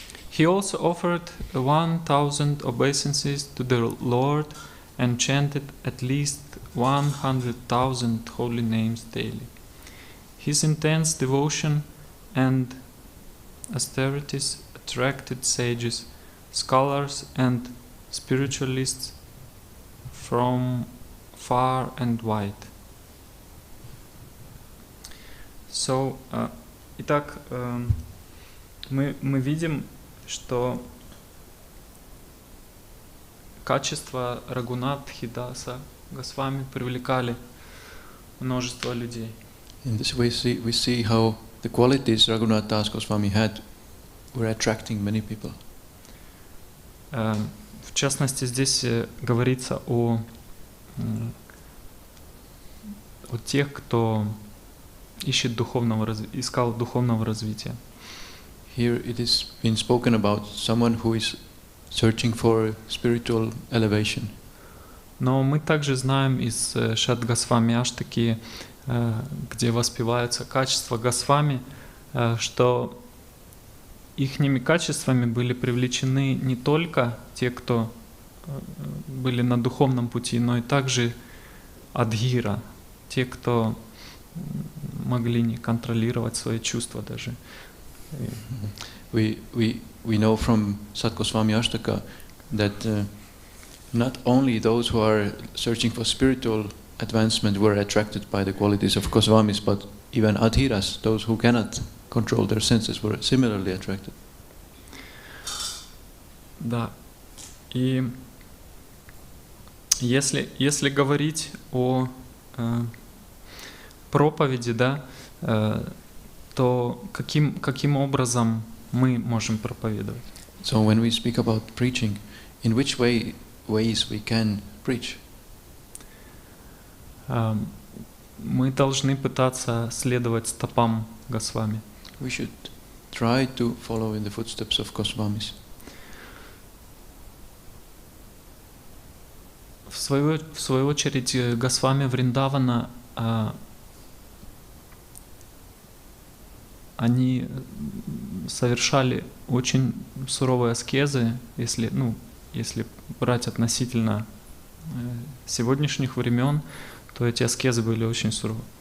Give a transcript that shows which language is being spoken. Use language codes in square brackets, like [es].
[en] He also offered 1,000 obeisances to the Lord and chanted at least 100,000 holy names daily. His intense devotion and austerities attracted sages, scholars, and spiritualists from far and wide. [ru] So, итак, мы видим, что качества Рагунатхи Даса Госвами привлекали множество людей. [en] In this way, we see how the qualities Raghunath Das Goswami had were attracting many people. [ru] В частности, здесь говорится о тех, кто искал духовного развития. [en] Here it is been spoken about someone who is searching for spiritual elevation. [ru] Но мы также знаем из Шад Госвами Аштаки, где воспеваются качества Госвами, что ихними качествами были привлечены не только те, кто были на духовном пути, но и также адхира, те, кто могли не контролировать свои чувства даже. [en] We know from Sat Goswami Ashtaka that not only those who are searching for spiritual advancement were attracted by the qualities of Goswamis, but even adhiras, those who cannot control their senses, were similarly attracted. [ru] Да. И если говорить о проповеди, да, то каким образом мы можем проповедовать? [en] So when we speak about preaching, in which ways we can preach? [ru] Мы должны пытаться следовать стопам Госвами. [en] We should try to follow in the footsteps of Goswamis. [ru] В свою очередь, Госвами Вриндавана, они совершали очень суровые аскезы, если брать относительно сегодняшних времен, то эти аскезы были очень суровы.